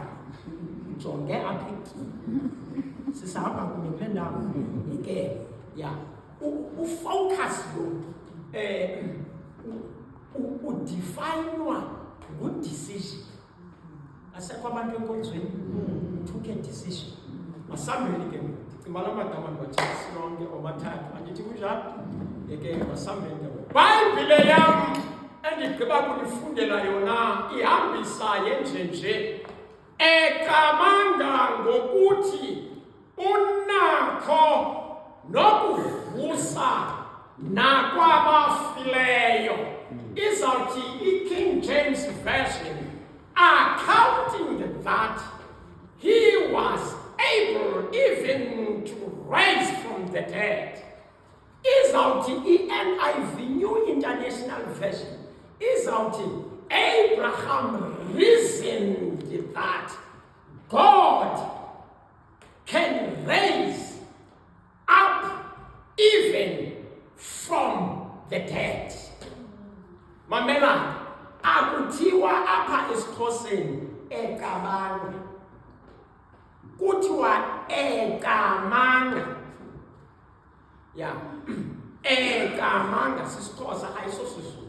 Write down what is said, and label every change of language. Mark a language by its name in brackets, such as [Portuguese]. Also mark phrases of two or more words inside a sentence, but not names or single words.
[Xhosa] Jonge apha ekutyeni. Sisahamba kunye kule ndawo. Ke, ya. Ufocus lo udefinwa ngu-decision. [English] Asekho abantu enkonzweni took a decision. [Xhosa] Masambeni ke ndicinga la magama ndiwathethise lonke omathathu. Andithi kunjalo? Yeke masambeni ke. Bhayibhile yam endigqiba kulifundela yona ihambisa yenjenje eqamanga ngokuthi unakho nokuvusa nakwabafileyo. [English] Izawuthi i-King James Version, accounting that he was able even to rise from the dead. Izawuthi i-NIV, New International Version, izawuthi Abraham reasoned that God can raise up even from the dead. [Xhosa] Mamela, akuthiwa apha esiXhoseni eqamanga, kuthiwa eqamanga. Ya, eqamanga sisiXhosa ayisosizulu.